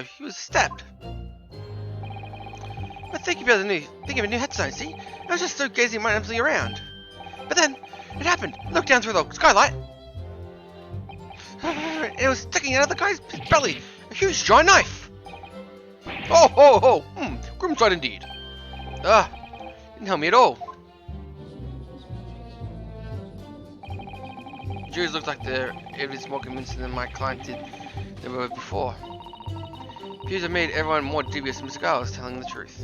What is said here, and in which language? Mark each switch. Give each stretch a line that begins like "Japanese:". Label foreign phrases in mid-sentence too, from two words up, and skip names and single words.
English: He was stabbed. But thinking of a new headstone, see? I was just so gazing mindlessly around. But then, it happened. I looked down through the skylight. It was sticking out of the guy's belly. A huge giant knife. Oh, ho, ho. Grim sight indeed. Didn't help me at all. Juries look like they're every more convincing than my client did they were before. Appears have made everyone more dubious than Mr. Giles was telling the truth.